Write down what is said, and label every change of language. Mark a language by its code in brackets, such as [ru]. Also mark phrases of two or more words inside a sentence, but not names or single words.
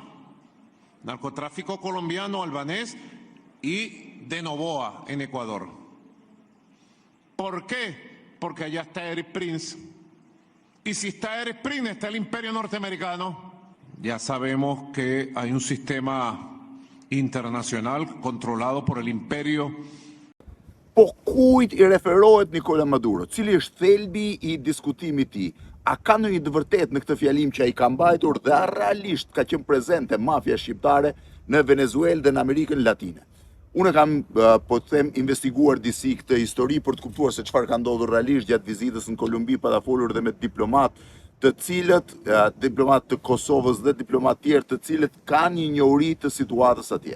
[es] Narcotráfico colombiano, albanés y de Novoa en Ecuador. ¿Por qué? Porque allá está Eric Prince. Y si está Eric Prince, está el imperio norteamericano. Ya sabemos que hay un sistema internacional controlado por el imperio. [sq] Po kujt I referohet Nicola Maduro? Cili është thelbi I diskutimit të tij? A ka ndonjë të vërtetë në këtë fjalim që ai ka mbajtur dhe a realisht ka qenë prezente mafia shqiptare në Venezuelë dhe në Amerikën Latine? Unë kam, po të them, investiguar disi këtë histori për të kuptuar se çfarë ka ndodhur realisht gjatë vizitës në Kolumbi, pa ta folur dhe me diplomat të cilët, diplomat të Kosovës dhe diplomat tjerë të cilët kanë një njohuri të situatës atje.